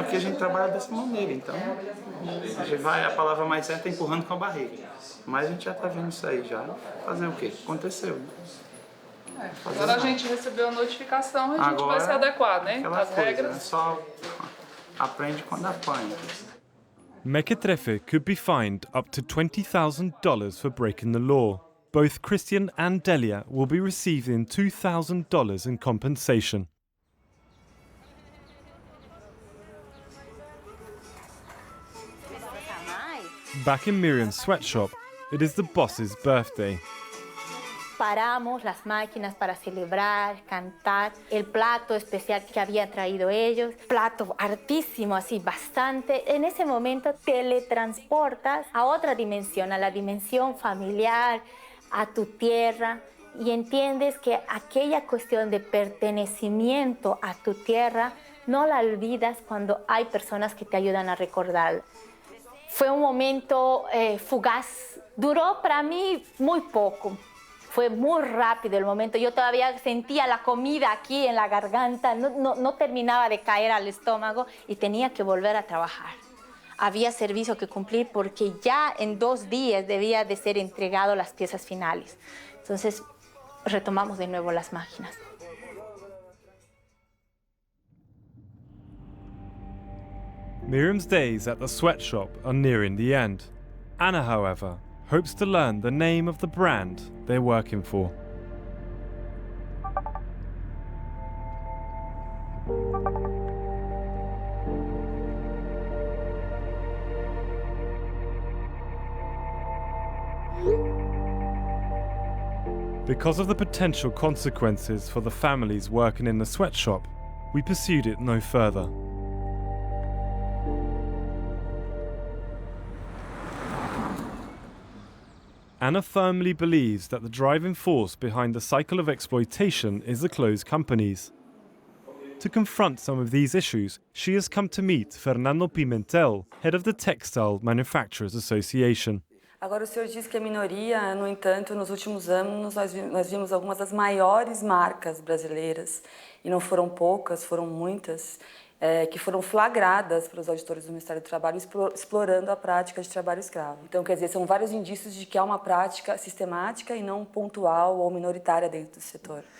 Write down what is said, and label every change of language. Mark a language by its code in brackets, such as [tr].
[pt] Aqui a gente trabalha dessa maneira, então a gente vai, a palavra mais certa é empurrando com a barriga. Mas a gente já está vendo isso aí já. Fazer o quê? Aconteceu. Agora a gente recebeu a notificação e a gente vai se adequar, né? As regras. Só aprende quando apanha. [en] Mequetrefe could be fined up to $20,000 for breaking the law. Both Christian and Delia will be receiving $2,000 in compensation. Back in Miriam's sweatshop, it is the boss's birthday. [es] Paramos las máquinas para celebrar, cantar, el plato especial que había traído ellos, plato hartísimo, así bastante. En ese momento teletransportas a otra dimensión, a la dimensión familiar, a tu tierra, y entiendes que aquella cuestión de pertenecimiento a tu tierra no la olvidas cuando hay personas que te ayudan a recordar. Fue un momento fugaz. Duró para mí muy poco. Fue muy rápido el momento. Yo todavía sentía la comida aquí en la garganta. No terminaba de caer al estómago y tenía que volver a trabajar. Había servicio que cumplir porque ya en 2 días debía de ser entregado las piezas finales. Entonces retomamos de nuevo las máquinas. [en] Miriam's days at the sweatshop are nearing the end. Ana, however, hopes to learn the name of the brand they're working for. Because of the potential consequences for the families working in the sweatshop, we pursued it no further. Ana firmly believes that the driving force behind the cycle of exploitation is the closed companies. To confront some of these issues, she has come to meet Fernando Pimentel, head of the Textile Manufacturers Association. [pt] Agora, o senhor diz que é minoria, no entanto, nos últimos anos nós vimos algumas das maiores marcas brasileiras, e não foram poucas, foram muitas, que foram flagradas pelos auditores do Ministério do Trabalho explorando a prática de trabalho escravo. Então, quer dizer, são vários indícios de que há uma prática sistemática e não pontual ou minoritária dentro do setor.